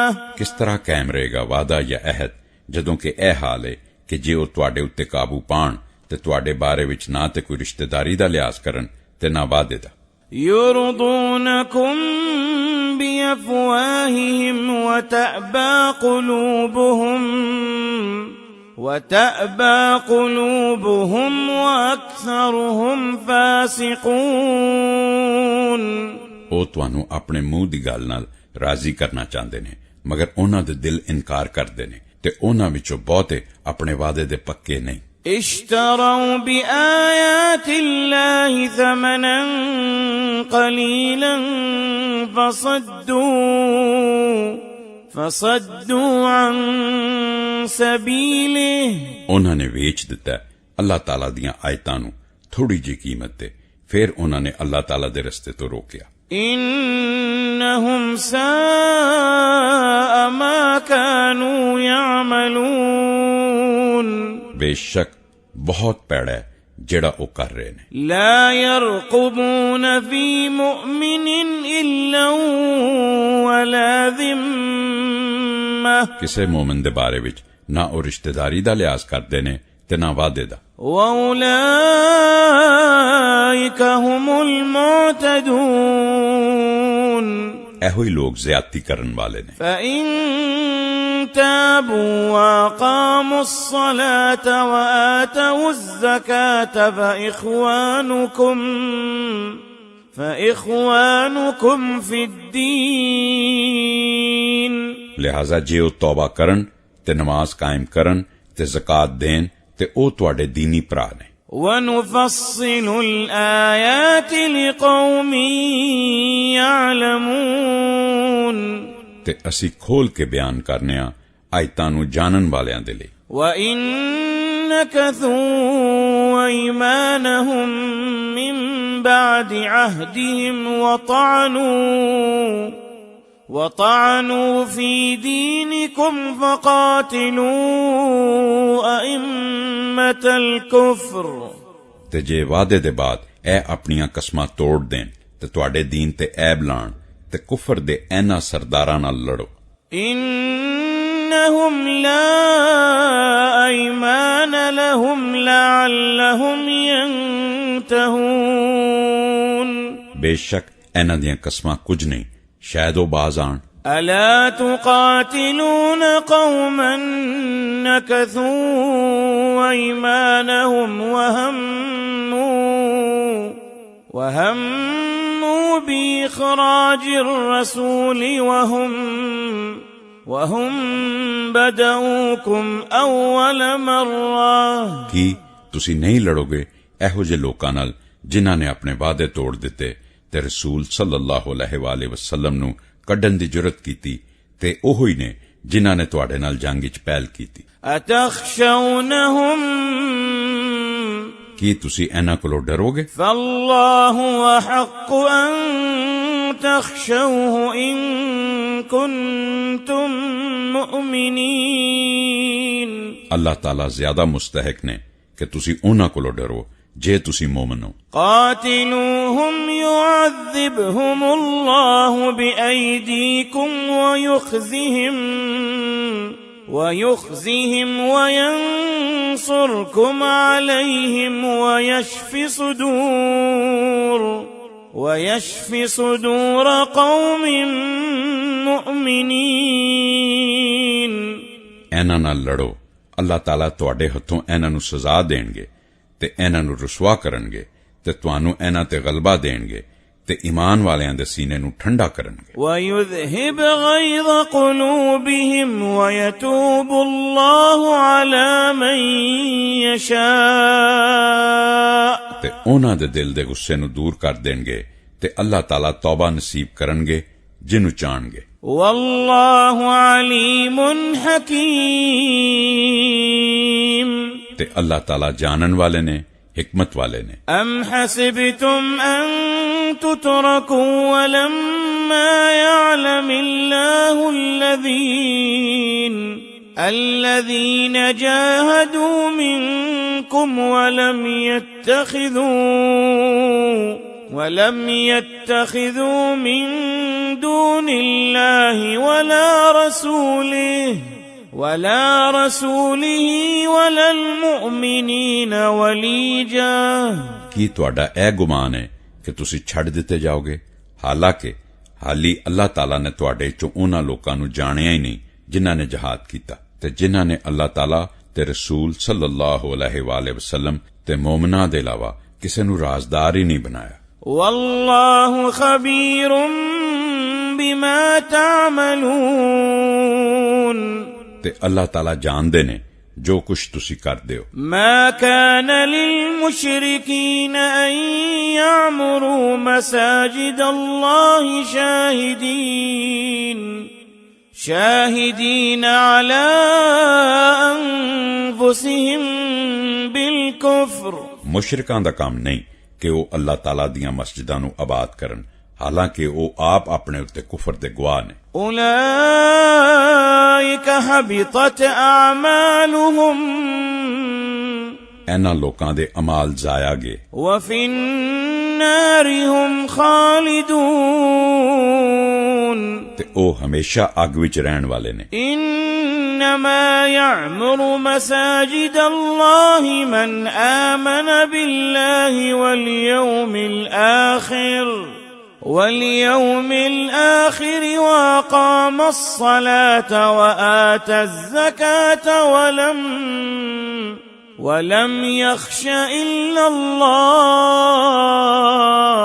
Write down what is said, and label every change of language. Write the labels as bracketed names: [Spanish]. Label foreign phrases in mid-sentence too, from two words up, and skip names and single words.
[Punjabi] ਕਿਸ ਤਰ੍ਹਾਂ ਕਾਇਮ ਰਹੇਗਾ ਵਾਅਦਾ ਜਾਂ ਅਹਿਦ ਜਦੋਂ ਕਿ ਇਹ ਹਾਲ ਹੈ ਕਿ ਜੇ ਉਹ ਤੁਹਾਡੇ ਉੱਤੇ ਕਾਬੂ ਪਾਣ ਤੇ ਤੁਹਾਡੇ ਬਾਰੇ ਵਿੱਚ ਨਾ ਤੇ ਕੋਈ ਰਿਸ਼ਤੇਦਾਰੀ ਦਾ ਲਿਹਾਜ਼ ਕਰਨ ਤੇ ਨਾ ਵਾਅਦੇ ਦਾ। [Arabic] يرضونكم بأفواههم وتأبى قلوبهم وأكثرهم فاسقون۔ [Punjabi] ਉਹ ਤੁਹਾਨੂੰ ਆਪਣੇ ਮੂੰਹ ਦੀ ਗੱਲ ਨਾਲ ਰਾਜ਼ੀ ਕਰਨਾ ਚਾਹੁੰਦੇ ਨੇ ਮਗਰ ਉਹਨਾਂ ਦੇ ਦਿਲ ਇਨਕਾਰ ਕਰਦੇ ਨੇ ਤੇ ਉਹਨਾਂ ਵਿੱਚੋਂ ਬਹੁਤੇ ਆਪਣੇ ਵਾਅਦੇ ਦੇ ਪੱਕੇ ਨਹੀਂ। [Arabic] اشتروا بآيات الله ثمنا قليلا فصدوا عن سبيله۔ [Punjabi] ਉਹਨਾਂ ਨੇ ਵੇਚ ਦਿੱਤਾ ਅੱਲਾਹ ਤਾਲਾ ਦੀਆਂ ਆਇਤਾਂ ਨੂੰ ਥੋੜੀ ਜਿਹੀ ਕੀਮਤ ਤੇ ਫਿਰ ਉਹਨਾਂ ਨੇ ਅੱਲਾਹ ਤਾਲਾ ਦੇ ਰਸਤੇ ਤੋਂ ਰੋਕਿਆ। [Arabic] إنهم ساء ما كانوا يعملون۔ [Punjabi] ਬੇਸ਼ੱਕ ਬਹੁਤ ਭੈੜਾ ਹੈ ਜਿਹੜਾ ਉਹ ਕਰ ਰਹੇ ਨੇ। [Arabic] لا يرقبون في مؤمن إلا ولا ذمة۔ [Punjabi] ਕਿਸੇ ਮੂਮਨ ਦੇ ਬਾਰੇ ਵਿੱਚ ਨਾ ਉਹ ਰਿਸ਼ਤੇਦਾਰੀ ਦਾ ਲਿਹਾਜ਼ ਕਰਦੇ ਨੇ ਤੇ ਨਾ ਵਾਅਦੇ ਦਾ। [Arabic] وأولئك هم المعتدون۔ [Punjabi] ਇਹੋ ਹੀ ਲੋਕ ਜ਼ਿਆਦਤੀ ਕਰਨ ਵਾਲੇ ਨੇ। [Arabic] فإن تابوا وأقاموا الصلاة وآتوا الزكاة فإخوانكم في الدين۔ [Punjabi] ਲਿਹਾਜ਼ਾ ਜੇ ਉਹ ਤੌਬਾ ਕਰਨ ਤੇ ਨਮਾਜ਼ ਕਾਇਮ ਕਰਨ ਤੇ ਜ਼ਕਾਤ ਦੇਣ ਤੇ ਉਹ ਤੁਹਾਡੇ ਦੀਨੀ ਭਰਾ ਨੇ। [Arabic] ونفصل الآيات لقوم يعلمون۔ [Punjabi] ਤੇ ਅਸੀਂ ਖੋਲ ਕੇ ਬਿਆਨ ਕਰਨੇ ਆ ਆਇਤਾਂ ਨੂੰ ਜਾਣਨ ਵਾਲਿਆਂ ਦੇ ਲਈ। [Arabic] وإن نكثوا أيمانهم من بعد عهدهم وطعنوا في دينكم فقاتلوا أئمة الكفر۔ [Punjabi] ਤੇ ਜੇ ਵਾਅਦੇ ਦੇ ਬਾਅਦ ਇਹ ਆਪਣੀਆਂ ਕਸਮਾਂ ਤੋੜ ਦੇਣ ਤੇ ਤੁਹਾਡੇ ਦੀਨ ਤੇ ਐਬ ਲਾਣ ਤੇ ਕੁਫਰ ਦੇ ਇਹਨਾਂ ਸਰਦਾਰਾਂ ਨਾਲ ਲੜੋ। [Arabic] إنهم لا أيمان لهم لعلهم ينتهون۔ [Punjabi] ਬੇਸ਼ੱਕ ਇਹਨਾਂ ਦੀਆਂ ਕਸਮਾਂ ਕੁਝ ਨਹੀਂ ਸ਼ਾਇਦ ਉਹ ਬਾਜ਼ ਆਣ। [Arabic] ألا تقاتلون قوما نكثوا أيمانهم وهموا بإخراج الرسول وهم بدؤوكم أول مرة۔ [Punjabi] ਕੀ ਤੁਸੀਂ ਨਹੀਂ ਲੜੋਗੇ ਇਹੋ ਜਿਹੇ ਲੋਕਾਂ ਨਾਲ ਜਿਨ੍ਹਾਂ ਨੇ ਆਪਣੇ ਵਾਅਦੇ ਤੋੜ ਦਿੱਤੇ ਤੇ ਰਸੂਲ [Arabic] صلى الله عليه وآله وسلم [Punjabi] ਨੂੰ ਕੱਢਣ ਦੀ ਜੁਰਤ ਕੀਤੀ ਤੇ ਉਹੋ ਹੀ ਨੇ ਜਿਨ੍ਹਾਂ ਨੇ ਤੁਹਾਡੇ ਨਾਲ ਜੰਗ ਵਿੱਚ ਪਹਿਲ ਕੀਤੀ। [Arabic] أتخشونهم؟ [Punjabi] ਕੀ ਤੁਸੀਂ ਇਹਨਾਂ ਕੋਲੋਂ ਡਰੋਗੇ? [Arabic] فالله أحق أن تخشوه إن كنتم مؤمنين۔ [Punjabi] ਅੱਲਾਹ ਤਾਲਾ ਜ਼ਿਆਦਾ ਮੁਸਤਹਿਕ ਨੇ ਕਿ ਤੁਸੀਂ ਉਹਨਾਂ ਕੋਲੋਂ ਡਰੋ ਜੇ ਤੁਸੀਂ ਮੂਮਨ ਹੋ। [Arabic] قاتلوهم يعذبهم الله بأيديكم ويخزهم وينصركم عليهم ويشف صدور قوم مؤمنين. [Punjabi] ਇਹਨਾਂ ਨਾਲ ਲੜੋ, ਅੱਲਾਹ ਤਾਲਾ ਤੁਹਾਡੇ ਹੱਥੋਂ ਇਹਨਾਂ ਨੂੰ ਸਜ਼ਾ ਦੇਣਗੇ ਤੇ ਇਹਨਾਂ ਨੂੰ ਰੁਸਵਾ ਕਰਨਗੇ ਤੇ ਤੁਹਾਨੂੰ ਇਹਨਾਂ ਤੇ ਗਲਬਾ ਦੇਣਗੇ ਤੇ ਈਮਾਨ ਵਾਲਿਆਂ ਦੇ ਸੀਨੇ ਨੂੰ ਠੰਡਾ ਕਰਨਗੇ. [Arabic] وَيُذْهِبْ غَيْظَ قُلُوبِهِمْ وَيَتُوبُ اللَّهُ عَلَى مَن يَشَاءُ [Punjabi] ਤੇ ਉਹਨਾਂ ਦੇ ਦਿਲ ਦੇ ਗੁੱਸੇ ਨੂੰ ਦੂਰ ਕਰ ਦੇਣਗੇ ਤੇ ਅੱਲਾਹ ਤਾਲਾ ਤੌਬਾ ਨਸੀਬ ਕਰਨਗੇ ਜਿਹਨੂੰ ਚਾਹਣਗੇ. [Arabic] وَاللَّهُ عَلِيمٌ حَكِيمٌ. [Punjabi] ਤੇ ਅੱਲਾਹ ਤਾਲਾ ਜਾਣਨ ਵਾਲੇ ਨੇ, حکمت والے نے. [Arabic] أَمْ حَسِبْتُمْ أَن تُتْرَكُوا وَلَمَّا يَعْلَمِ اللَّهُ الَّذِينَ جَاهَدُوا مِنكُمْ وَلَمْ يَتَّخِذُوا مِن دُونِ اللَّهِ ولا رسوله ولا المؤمنين وليجا. [Punjabi] ਕੀ ਤੁਹਾਡਾ ਇਹ ਗੁਮਾਨ ਹੈ ਕਿ ਤੁਸੀਂ ਛੱਡ ਦਿੱਤੇ ਜਾਓਗੇ, ਹਾਲਾਂਕਿ ਹਾਲੀ ਅੱਲਾਹ ਤਾਲਾ ਨੇ ਤੁਹਾਡੇ ਚੋਂ ਉਹਨਾਂ ਲੋਕਾਂ ਨੂੰ ਜਾਣਿਆ ਹੀ ਨਹੀਂ ਜਿਨ੍ਹਾਂ ਨੇ ਜਹਾਦ ਕੀਤਾ ਤੇ ਜਿਨ੍ਹਾਂ ਨੇ ਅੱਲਾਹ ਤਾਲਾ ਤੇ ਰਸੂਲ [Arabic] صلى الله عليه وسلم [Punjabi] ਤੇ ਮੂਮਨਾਂ ਦੇ ਇਲਾਵਾ ਕਿਸੇ ਨੂੰ ਰਾਜ਼ਦਾਰ ਹੀ ਨਹੀਂ ਬਣਾਇਆ. [Arabic] والله خبير بما تعملون. [Punjabi] ਤੇ ਅੱਲਾਹ ਤਾਲਾ ਜਾਣਦੇ ਨੇ ਜੋ ਕੁਛ ਤੁਸੀਂ ਕਰਦੇ ਹੋ. [Arabic] ما كان للمشركين أن يعمروا مساجد الله شاهدين على أنفسهم بالكفر. [Punjabi] ਮੁਸ਼ਰਿਕਾਂ ਦਾ ਕੰਮ ਨਹੀਂ ਕਿ ਉਹ ਅੱਲਾਹ ਤਾਲਾ ਦੀਆਂ ਮਸਜਿਦਾਂ ਨੂੰ ਆਬਾਦ ਕਰਨ, ਹਾਲਾਂਕਿ ਉਹ ਆਪ ਆਪਣੇ ਉੱਤੇ ਕੁਫਰ ਦੇ ਗਵਾਹ ਨੇ. [Arabic] أولئك حبطت أعمالهم. [Punjabi] ਇਹਨਾਂ ਲੋਕਾਂ ਦੇ ਅਮਾਲ ਜ਼ਾਇਆ ਗਏ. [Arabic] وفي النار هم خالدون. [Punjabi] ਤੇ ਉਹ ਹਮੇਸ਼ਾ ਅੱਗ ਵਿੱਚ ਰਹਿਣ ਵਾਲੇ ਨੇ. [Arabic] إنما يعمر مساجد الله من آمن بالله واليوم الآخر وأقام الصلاة وآتى الزكاة ولم يخش إلا الله.